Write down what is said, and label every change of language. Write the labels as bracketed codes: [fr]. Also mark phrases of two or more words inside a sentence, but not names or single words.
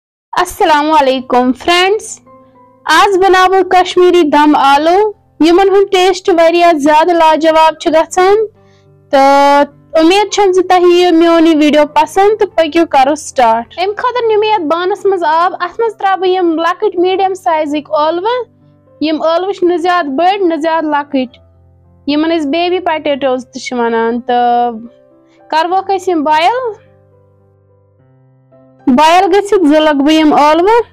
[ks] अस्सलामुअलैकुम फ्रेंड्स, आज बनावो कश्मीरी दम आलू यमन हुन टेस्ट वारिया ज्यादा लाजवाब छ गछन। तो उम्मीद छम ज तहि मेरी वीडियो पसंद तो पक्यो करो स्टार्ट। एम खतर निमियत बानस मज आब अथ मज त्राब यम लकट मीडियम साइज ओलव। यम ओलव न ज्यादा बड़ न ज्यादा लकट, यमन अस [en] baby potatoes [ks] त वनान। तो करवो यम बॉयल गसित जलग बह यम ओलव।